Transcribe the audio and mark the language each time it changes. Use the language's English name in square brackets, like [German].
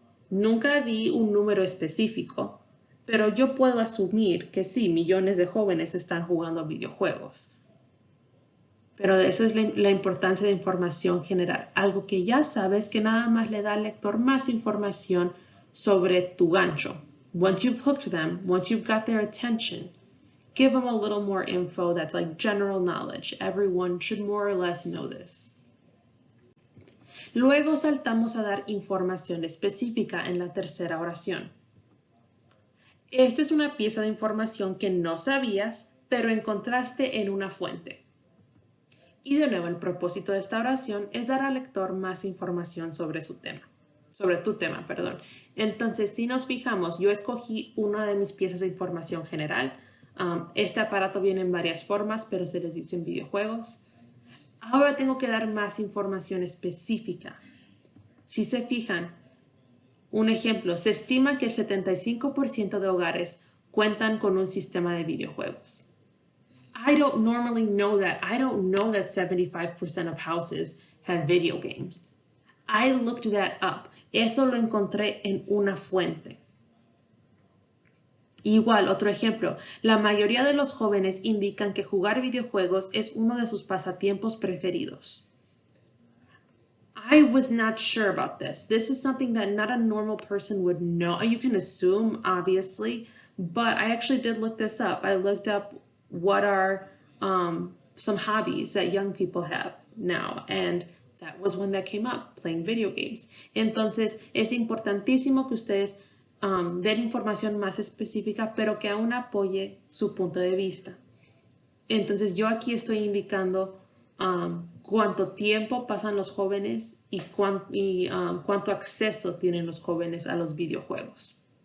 [Spanish] Nunca di un número específico, pero yo puedo asumir que sí, millones de jóvenes están jugando videojuegos. Pero eso es la importancia de información general. Algo que ya sabes que nada más le da al lector más información sobre tu gancho. [English] Once you've hooked them, once you've got their attention, give them a little more info that's like general knowledge. Everyone should more or less know this. [Spanish] Luego saltamos a dar información específica en la tercera oración. Esta es una pieza de información que no sabías, pero encontraste en una fuente. Y de nuevo, el propósito de esta oración es dar al lector más información sobre su tema. Sobre tu tema, perdón. Entonces, si nos fijamos, yo escogí una de mis piezas de información general. Este aparato viene en varias formas, pero se les dicen videojuegos. Ahora tengo que dar más información específica. Si se fijan, un ejemplo, se estima que el 75% de hogares cuentan con un sistema de videojuegos. [English] I don't normally know that. I don't know that 75% of houses have video games. I looked that up. [Spanish] Eso lo encontré en una fuente. Igual, otro ejemplo. La mayoría de los jóvenes indican que jugar videojuegos es uno de sus pasatiempos preferidos. [English] I was not sure about this. This is something that not a normal person would know. You can assume, obviously, but I actually did look this up. I looked up what are some hobbies that young people have now, and that was one that came up, playing video games. [Spanish] Entonces, es importantísimo que ustedes den información más específica, pero que aún apoye su punto de vista. Entonces, yo aquí estoy indicando cuánto tiempo pasan los jóvenes y cuánto acceso tienen los jóvenes a los videojuegos.